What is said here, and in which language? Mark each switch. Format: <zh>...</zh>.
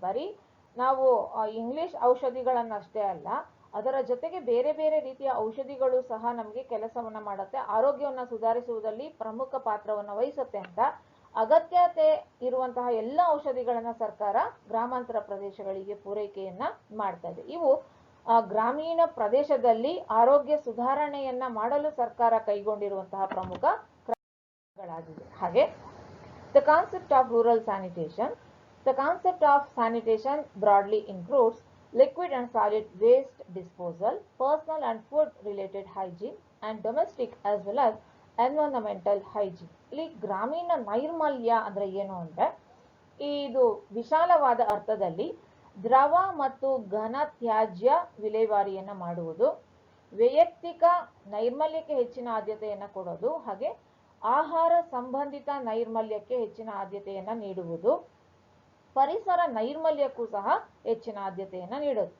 <kn>ಬರೀ ನಾವು ಇಂಗ್ಲಿಷ್ ಔಷಧಿಗಳನ್ನಷ್ಟೇ ಅಲ್ಲ, ಅದರ ಜೊತೆಗೆ ಬೇರೆ ಬೇರೆ ರೀತಿಯ ಔಷಧಿಗಳು ಸಹ ನಮಗೆ ಕೆಲಸವನ್ನ ಮಾಡುತ್ತೆ, ಆರೋಗ್ಯವನ್ನ ಸುಧಾರಿಸುವುದರಲ್ಲಿ ಪ್ರಮುಖ ಪಾತ್ರವನ್ನು ವಹಿಸುತ್ತೆ ಅಂತ ಅಗತ್ಯತೆ ಇರುವಂತಹ ಎಲ್ಲ ಔಷಧಿಗಳನ್ನ ಸರ್ಕಾರ ಗ್ರಾಮಾಂತರ ಪ್ರದೇಶಗಳಿಗೆ ಪೂರೈಕೆಯನ್ನ ಮಾಡ್ತಾ ಇದೆ. ಇವು ಗ್ರಾಮೀಣ ಪ್ರದೇಶದಲ್ಲಿ ಆರೋಗ್ಯ ಸುಧಾರಣೆಯನ್ನ ಮಾಡಲು ಸರ್ಕಾರ ಕೈಗೊಂಡಿರುವಂತಹ ಪ್ರಮುಖ ಕ್ರಮಗಳಾಗಿವೆ.</kn> <en>ಹಾಗೆ the concept of rural sanitation. The concept of sanitation broadly includes liquid and solid waste disposal, personal and food related hygiene, and domestic as well as environmental hygiene.</en> <kn>ಇಲ್ಲಿ ಗ್ರಾಮೀಣ ನೈರ್ಮಲ್ಯ ಅಂದ್ರೆ ಏನು ಅಂದ್ರೆ ಇದು ವಿಶಾಲವಾದ ಅರ್ಥದಲ್ಲಿ ದ್ರವ ಮತ್ತು ಘನ ತ್ಯಾಜ್ಯ ವಿಲೇವಾರಿಯನ್ನ ಮಾಡುವುದು, ವೈಯಕ್ತಿಕ ನೈರ್ಮಲ್ಯಕ್ಕೆ ಹೆಚ್ಚಿನ ಆದ್ಯತೆಯನ್ನ ಕೊಡೋದು, ಹಾಗೆ ಆಹಾರ ಸಂಬಂಧಿತ ನೈರ್ಮಲ್ಯಕ್ಕೆ ಹೆಚ್ಚಿನ ಆದ್ಯತೆಯನ್ನ ನೀಡುವುದು, ಪರಿಸರ ನೈರ್ಮಲ್ಯಕ್ಕೂ ಸಹ ಹೆಚ್ಚಿನ ಆದ್ಯತೆಯನ್ನ ನೀಡೋದು.</kn>